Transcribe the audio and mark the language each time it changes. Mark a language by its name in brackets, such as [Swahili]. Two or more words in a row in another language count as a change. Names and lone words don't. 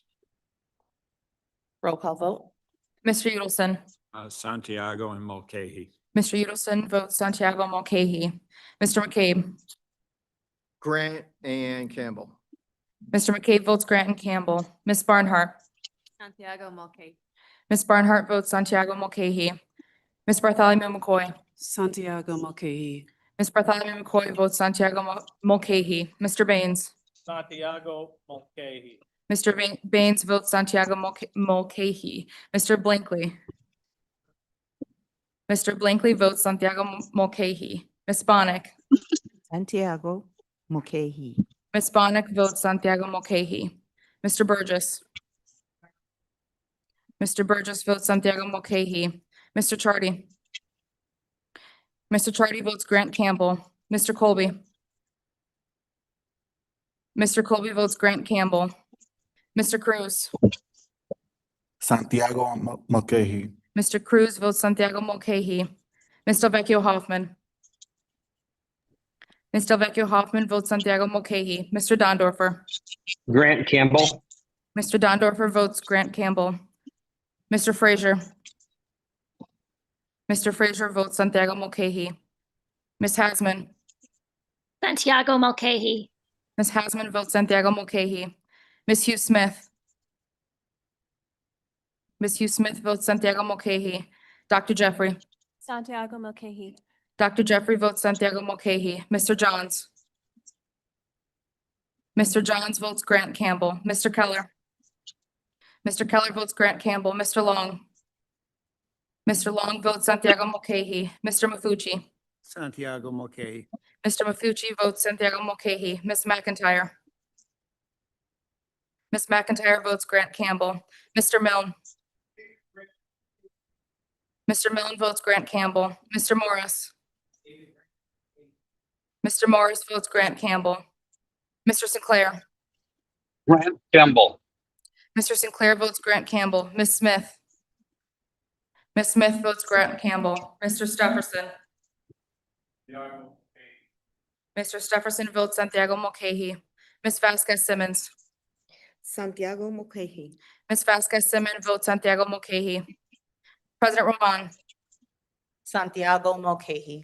[English] Roll call vote. Mr. Udelson. Santiago and Mulcahy. Mr. Udelson votes Santiago Mulcahy. Mr. McCabe. Grant and Campbell. Mr. McCabe votes Grant and Campbell. Ms. Barnhart. Santiago Mulcahy. Ms. Barnhart votes Santiago Mulcahy. Ms. Bartholomew McCoy. Santiago Mulcahy. Ms. Bartholomew McCoy votes Santiago Mulcahy. Mr. Baines. Santiago Mulcahy. Mr. Baines votes Santiago Mulcahy. Mr. Blankley. Mr. Blankley votes Santiago Mulcahy. Ms. Bonnick. Santiago Mulcahy. Ms. Bonnick votes Santiago Mulcahy. Mr. Burgess. Mr. Burgess votes Santiago Mulcahy. Mr. Chardy. Mr. Chardy votes Grant Campbell. Mr. Colby. Mr. Colby votes Grant Campbell. Mr. Cruz. Santiago Mulcahy. Mr. Cruz votes Santiago Mulcahy. Ms. Delvecchio Hoffman. Ms. Delvecchio Hoffman votes Santiago Mulcahy. Mr. Dondorfer. Grant Campbell. Mr. Dondorfer votes Grant Campbell. Mr. Frazier. Mr. Frazier votes Santiago Mulcahy. Ms. Hasman. Santiago Mulcahy. Ms. Hasman votes Santiago Mulcahy. Ms. Hugh Smith. Ms. Hugh Smith votes Santiago Mulcahy. Dr. Jeffrey. Santiago Mulcahy. Dr. Jeffrey votes Santiago Mulcahy. Mr. Johns. Mr. Johns votes Grant Campbell. Mr. Keller. Mr. Keller votes Grant Campbell. Mr. Long. Mr. Long votes Santiago Mulcahy. Mr. Mafucci. Santiago Mulcahy. Mr. Mafucci votes Santiago Mulcahy. Ms. McIntyre. Ms. McIntyre votes Grant Campbell. Mr. Milne. Mr. Milne votes Grant Campbell. Mr. Morris. Mr. Morris votes Grant Campbell. Mr. Sinclair. Grant Campbell. Mr. Sinclair votes Grant Campbell. Ms. Smith. Ms. Smith votes Grant Campbell. Mr. Stefferson. Mr. Stefferson votes Santiago Mulcahy. Ms. Vasquez Simmons. Santiago Mulcahy. Ms. Vasquez Simmons votes Santiago Mulcahy. President Roman. Santiago Mulcahy.